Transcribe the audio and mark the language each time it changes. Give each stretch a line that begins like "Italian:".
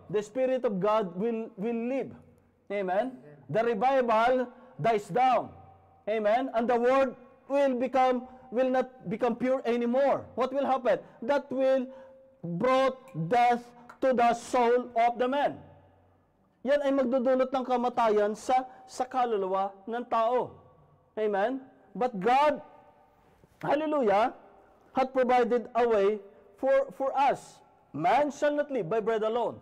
English: The Spirit of God will live. Amen? The revival dies down. Amen? And the Word will become will not become pure anymore. What will happen? That will brought death to the soul of the man.
Filipino: Yan ay magdudulot ng kamatayan sa kaluluwa ng tao.
English: Amen? But God, hallelujah, had provided a way for us. Man shall not live by bread alone.